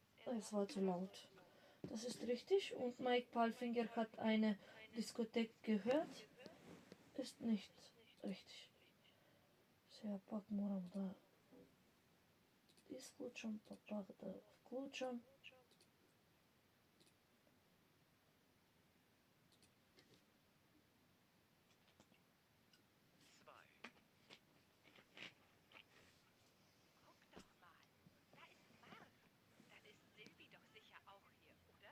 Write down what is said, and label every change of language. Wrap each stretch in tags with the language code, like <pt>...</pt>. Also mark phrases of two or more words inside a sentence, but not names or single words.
<de>Es war zu laut. Das ist richtig. Und Mike Palfinger hat eine Diskothek gehört. Ist nicht richtig.</de> <mk>Сега пак морам да изключам, па пак да включам.</mk> <de>Zwei. Guck doch mal. Da ist Mark. Dann ist Silvi doch sicher auch hier, oder?</de>